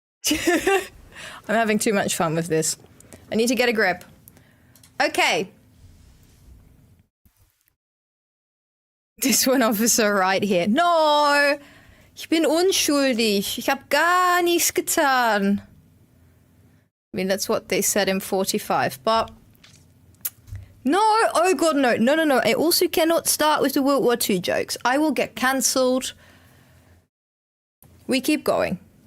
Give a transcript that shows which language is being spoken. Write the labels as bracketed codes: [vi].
[en] I'm having too much fun with this. I need to get a grip. Okay. This one officer right here. [de] No! Ich bin unschuldig. Ich habe gar nichts getan. [en] I mean, that's what they said in 45, but... No! Oh god, no. No. I also cannot start with the World War II jokes. I will get cancelled. We keep going.